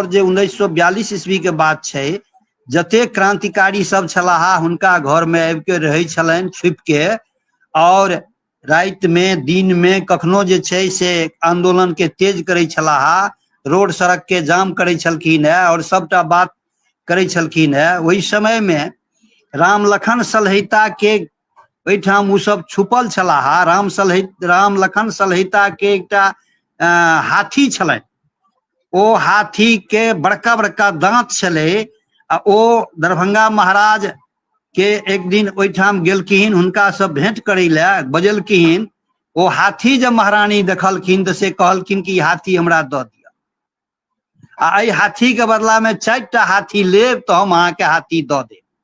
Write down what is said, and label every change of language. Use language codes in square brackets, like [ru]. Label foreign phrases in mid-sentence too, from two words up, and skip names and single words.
[mai] जे 1942 ईस्वी के बात छै, जते क्रांतिकारी सब छलाहा हुनका घर में आबि के रहै छलनि छुपि के, और रात में दिन में कखनो जे छै से आंदोलन के तेज करै छलाहा, रोड सड़क के जाम करै छलखिन है और सबटा बात करै छलखिन है। ओहि समय में राम लखन सलहिता के ओहिठाम उ सब छुपल छलाहा। राम लखन सलहिता के एकटा हाथी छलनि, ओ हाथी के बड़का बड़का दांत छलै, आ ओ दरभंगा महाराज के एक दिन ओहिठाम गेलखिन हुनका सब भेंट करै लए, बजलखिन। ओ हाथी जब महारानी देखलखिन तऽ से कहलखिन कि हाथी हमरा दऽ दिअ, आ एहि हाथी के बदला में 4टा हाथी लेब तऽ हम अहाँके हाथी दऽ देब।